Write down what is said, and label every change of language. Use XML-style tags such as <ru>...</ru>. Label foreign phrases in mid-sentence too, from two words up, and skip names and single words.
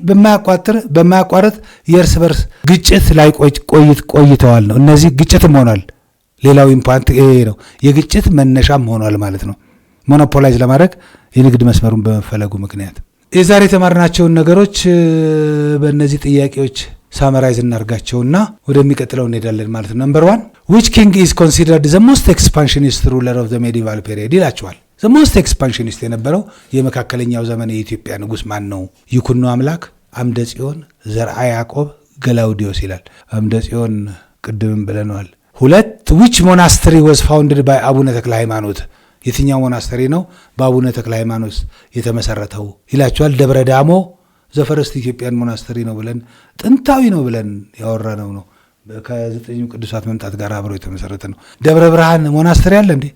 <am>በማያቋርጥ የእርስ በርስ ግጭት ላይ ቆይተዋል ነው። እነዚህ ግጭትም ሆኗል። ሌላው ኢምፓክት ይሄ ነው። የግጭት መነሻም ሆኗል ማለት ነው። ሞኖፖላይዝ ለማድረግ የንግድ መስመሩን በመፈለጉ ምክንያት የዛሬ የተማርናቸውን ነገሮች በእነዚህ ጥያቄዎች ሳመራይዝ እናርጋቸውና ወደሚቀጥለው እንሄዳለን ማለት ነው። ነምበር 1</am> <en>which king is considered the most expansionist ruler of the medieval period</en> <am>ይላቸዋል።</am> <en>the most expansionist</en> <am>የነበረው የመካከለኛው ዘመን የኢትዮጵያ ንጉስ ማን ነው? ይኩኖ አምላክ፣ አምደ ጽዮን፣ ዘርአ ያዕቆብ፣ ገላውዲዮስ ይላል። አምደ ጽዮን ቅድምም ብለናል። 2</am> <en>which monastery was founded by</en> <am>አቡነ ተክለ ሃይማኖት የትኛው ሞናስተሪ ነው በአቡነ ተክለ ሃይማኖት የተመሰረተው ይላቸዋል። ደብረ ዳሞ</am> <en>the first Ethiopian monastery</en> <am>ነው ብለን ጥንታዊ ነው ብለን ያወራነው ነው ከዘጠኙ ቅዱሳት መምጣት ጋር አብሮ የተመሰረተ ነው። ደብረ ብርሃን ሞናስተር ያለ እንዴ?</am>